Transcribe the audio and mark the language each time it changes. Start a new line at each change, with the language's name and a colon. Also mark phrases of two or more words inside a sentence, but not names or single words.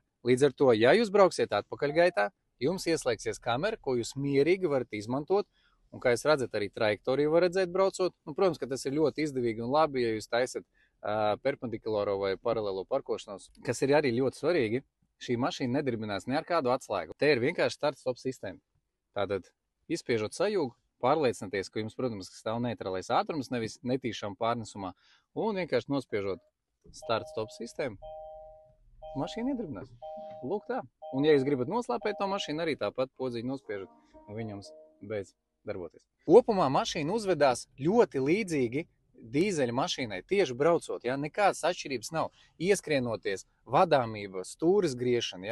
Latvian: Līdz ar to, ja jūs brauksiet atpakaļgaitā, jums ieslēgsies kamera, ko jūs mierīgi varat izmantot. Un, kā jūs redzat, arī trajektoriju var redzēt braucot. Nu, protams, ka tas ir ļoti izdevīgi un labi, ja jūs taisat perpendikulāro vai paralēlo parkošanos, kas ir arī ļoti svarīgi. Šī mašīna nedarbinās ne ar kādu atslēgu. Te ir vienkārši start-stop sistēma. Tātad, izspiežot sajūgu, pārliecināties, ka jums, protams, stāv neitrālais ātrums, nevis netīšām pārnesumā, un vienkārši nospiežot start-stop sistēmu. Mašīna iedarbinās. Lūk tā. Un ja jūs gribat noslēpēt to mašīnu, arī tāpat podziņu nospiežat, un viņams beidz darboties. Kopumā mašīna uzvedās ļoti līdzīgi dīzeļa mašīnai, tieši braucot. Ja? Nekādas atšķirības nav. Ieskrienoties, vadāmība, stūres griešana.